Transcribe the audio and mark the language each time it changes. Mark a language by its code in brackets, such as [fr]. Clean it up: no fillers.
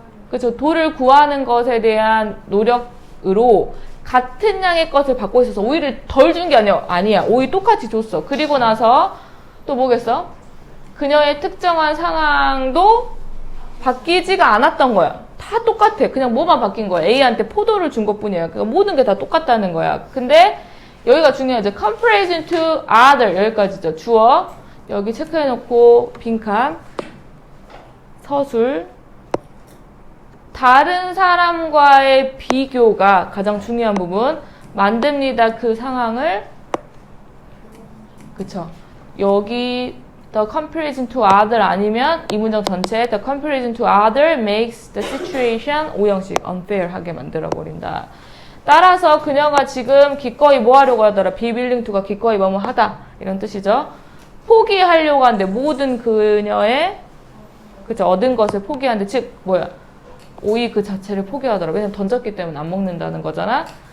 [ko] 그쵸. 돌을 구하는 것에 대한 노력으로 같은 양의 것을 받고 있어서 오이를 덜 준 게 아니야. 오이 똑같이 줬어. 그리고 나서 또 뭐겠어? 그녀의 특정한 상황도 바뀌지가 않았던 거야. 다 똑같아. 그냥 뭐만 바뀐 거야. A한테 포도를 준 것뿐이야. 그러니까 모든 게 다 똑같다는 거야. 근데 여기가 중요하죠. [en] comparison to other [ko] 여기까지죠. 주어 여기 체크해놓고 빈칸 서술 다른 사람과의 비교가 가장 중요한 부분 만듭니다. 그 상황을 그쵸. 여기 [en] the comparison to other [ko] 아니면 이 문장 전체에 [en] the comparison to other makes the situation [ko] 오형식 [en] unfair [ko] 하게 만들어버린다. 따라서 그녀가 지금 기꺼이 뭐 하려고 하더라? [en] be willing to [ko] 가 기꺼이 뭐뭐 하다 이런 뜻이죠. 포기하려고 하는데 모든 그녀의 그쵸 얻은 것을 포기하는데 즉 뭐야? 오이 그 자체를 포기하더라. 왜냐면 던졌기 때문에 안 먹는다는 거잖아.